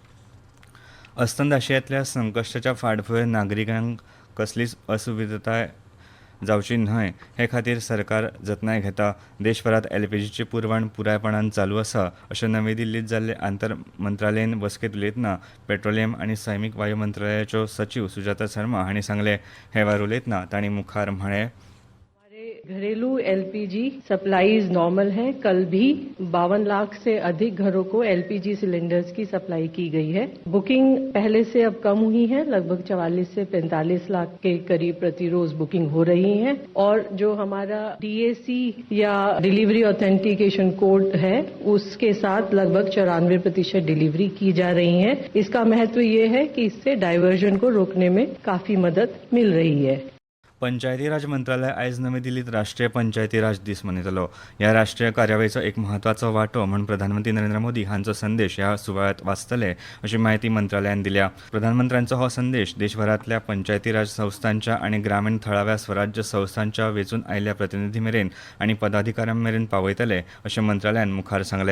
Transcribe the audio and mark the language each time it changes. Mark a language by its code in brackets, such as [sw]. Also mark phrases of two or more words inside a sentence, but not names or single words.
[kok] अस्तंत आशियांतल्या संकश्टाच्या फाटभुंयेर नागरिकांक कसलीच असुविधताय जावची न्हय हे खातीर सरकार जतनाय घेता. देशभरात एलपीजीची पुरवण पुरायपणान चालू आसा अशें नवी दिल्लींत जाल्ले आंतर मंत्रालयीन बसकेंत उलयतना पेट्रोलियम आनी सैमीक वायू मंत्रालयाच्यो सचिव सुजाता शर्मा हांणी सांगलें. हे वेळार उलयतना तांणी मुखार म्हळें, [hi] घरेलू [en] LPG supplies normal [hi] है. कल भी 52 लाख से अधिक घरों को [en] LPG cylinders [hi] की सप्लाई की गई है. बुकिंग पहले से अब कम हुई है. लगभग 44 से 45 लाख के करीब प्रतिरोज बुकिंग हो रही है. और जो हमारा डीएसी या [en] delivery authentication code [hi] है उसके साथ लगभग 94% डिलीवरी की जा रही है. इसका महत्व ये है कि इससे डायवर्जन को रोकने में काफी मदद मिल रही है. [kok] पंचायती राज मंत्रालय आयज नवी दिल्लीत राष्ट्रीय पंचायती राज दीस मनयतलो. ह्या राष्ट्रीय कार्यावळीचो एक म्हत्वाचो वांटो म्हूण प्रधानमंत्री नरेंद्र मोदी हांचो संदेश ह्या सुवाळ्यांत वाचतले अशी माहिती मंत्रालयान दिल्या. प्रधानमंत्र्यांचो हो संदेश देशभरांतल्या पंचायती राज संस्थांच्या आनी ग्रामीण थळाव्या स्वराज्य संस्थांच्या वेंचून आयिल्ल्या प्रतिनिधी मेरेन आनी पदाधिकाऱ्यां मेरेन पावयतले अशें मंत्रालयान मुखार सांगलें.